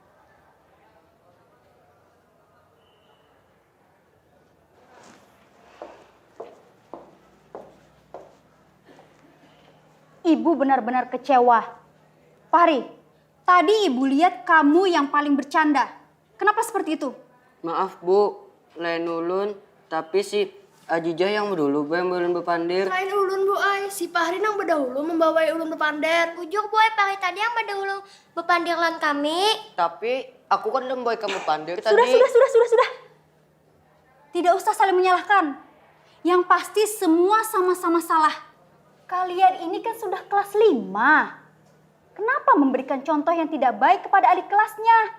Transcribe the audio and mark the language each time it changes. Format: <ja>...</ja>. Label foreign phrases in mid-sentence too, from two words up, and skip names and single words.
<id>Ibu benar-benar kecewa. Fahri, tadi ibu lihat kamu yang paling bercanda. Kenapa seperti itu? Maaf Bu,</id> <bjn>lain ulun. Tapi si Ajijah yang dulu yang ulun bepandir. Lain ulun Bu Ai, si Fahri nang berdahulu membawai ulun bepander. Ujuk Bu Ai, Fahri tadi yang berdahulu bepandir lan kami.</bjn> <id>Tapi aku kan udah membawa kamu pandir tadi. Sudah. Tidak usah saling menyalahkan. Yang pasti semua sama-sama salah. Kalian ini kan sudah kelas 5. Kenapa memberikan contoh yang tidak baik kepada adik kelasnya?</id>